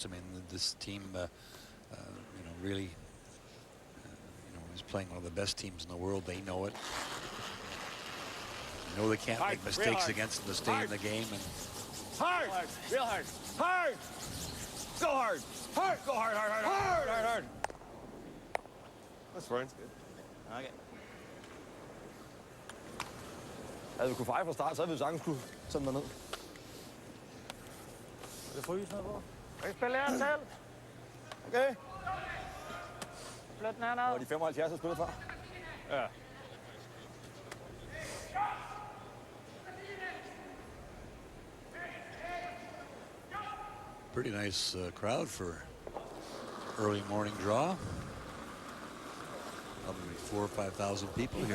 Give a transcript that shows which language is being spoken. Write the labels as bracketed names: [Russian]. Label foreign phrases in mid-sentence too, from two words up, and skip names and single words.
[English] I mean, this team, really, is playing one of the best teams in the world. They know it. They know they can't make mistakes against them to stay in the game. And hard, real hard, hard. Go hard, hard, go hard, hard, hard, hard, hard, hard. That's fine. Good. Okay. [Danish] Havde vi kunne feje fra start, så havde vi sagtens kunne tage den ned. Det fryser på. Jeg spiller her selv. Okay. Flyt den herned. Og de 75 har spillet før. Ja. [English] pretty nice crowd for early morning draw. Probably 4,000 or 5,000 people here.